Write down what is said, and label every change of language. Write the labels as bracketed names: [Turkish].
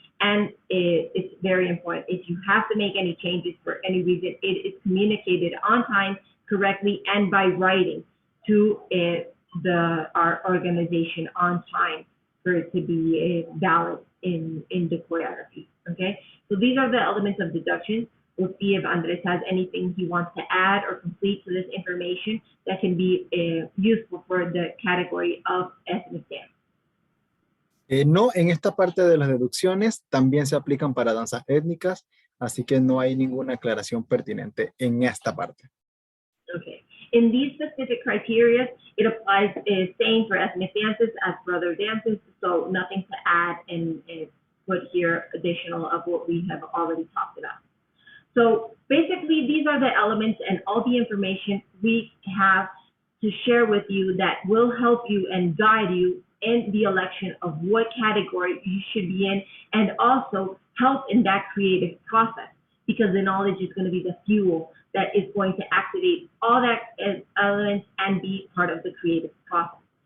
[English] And it's very important. If you have to make any changes for any reason, it is communicated on time, correctly, and by writing to our organization on time for it to be valid in the choreography. Okay, so these are the elements of deduction. We'll see if Andres has anything he wants to add or complete to this information that can be useful for the category of ethnic dance. [Spanish] No, en esta parte de las deducciones también se aplican para danzas étnicas, así que no hay ninguna aclaración pertinente en esta parte. [English] Okay. In these specific criteria, it applies same for ethnic dances as for other dances, so nothing to add and put here additional of what we have already talked about. So basically, these are the elements and all the information we have to share with you that will help you and guide you in the election of what category you should be in, and also help in that creative process, because the knowledge is going to be the fuel that is going to activate all that elements and be part of the creative process.